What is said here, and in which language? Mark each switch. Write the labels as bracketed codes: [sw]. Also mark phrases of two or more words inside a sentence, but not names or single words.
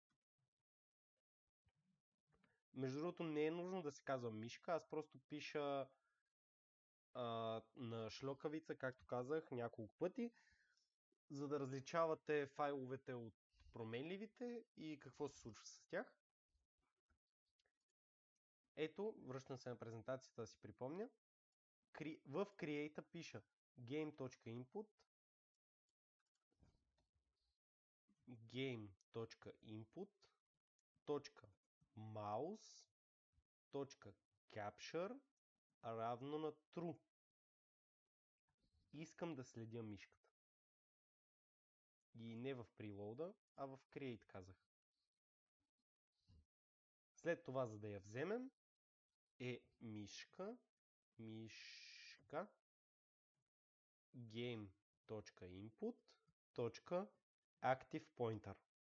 [bg] Между другото, не е нужно да се казва мишка, аз просто пиша на шлокавица, както казах няколко пъти, за да различавате файловете от променливите и какво се случва с тях. Ето, връщам се на презентацията да си припомня. В Create пиша game.input game.input.mouse.capture равно на true. Искам да следя мишката. И не в preload, а в create казах. След това, за да я вземем, е мишка game.input.activePointer.